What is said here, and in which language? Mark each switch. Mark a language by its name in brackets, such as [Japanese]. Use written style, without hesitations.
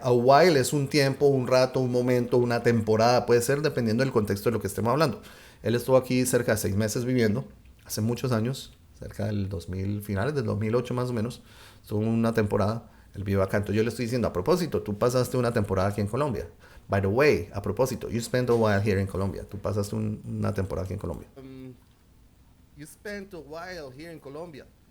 [Spanish] A while es un tiempo, un rato, un momento, una temporada. Puede ser dependiendo del contexto de lo que estemos hablando. Él estuvo aquí cerca de 6 meses viviendo, hace muchos años, cerca del 2000, finales del 2008 más o menos. Estuvo una temporada, él vive acá. Entonces yo le estoy diciendo, a propósito, tú pasaste una temporada aquí en Colombia. [English] By the way, [Spanish] a propósito, [English] you spent a while here in Colombia. [Spanish] Tú pasaste una temporada aquí en Colombia. [English] you spent a while here in Colombia.